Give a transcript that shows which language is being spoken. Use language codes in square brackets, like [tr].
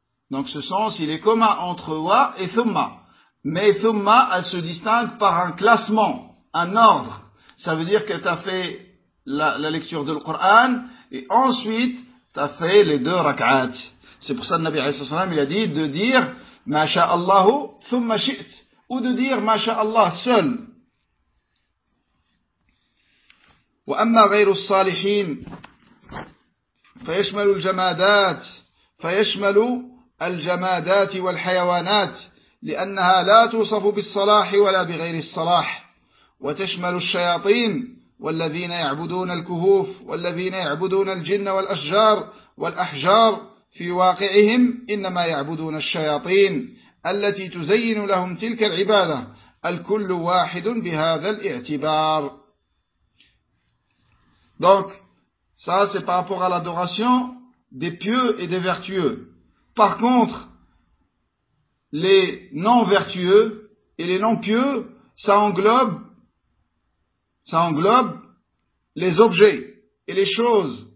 [fr] Donc ce sens, il est commun entre wa et thumma. Mais thumma, elle se distingue par un classement, un ordre. Ça veut dire que tu as fait la lecture du Coran et ensuite tu as fait les deux rak'at. C'est pour ça que Nabi alayhi salam il a dit de dire [ar] ma sha Allahu thumma shi't [fr] ou de dire ma sha Allah seul. [ar] Wa amma ghayru as-salihin fayashmalu al-jamadat fayashmalu al-jamadat wal-hayawanat لأنها لا توصف بالصلاح ولا بغير الصلاح وتشمل الشياطين والذين يعبدون الكهوف والذين يعبدون الجن والأشجار والأحجار في واقعهم إنما يعبدون الشياطين التي تزين لهم تلك العبادة الكل واحد بهذا الاعتبار. [fr] Donc ça c'est par rapport à l'adoration des pieux et des vertueux. Par contre, les non-vertueux et les non-pieux, ça englobe les objets et les choses.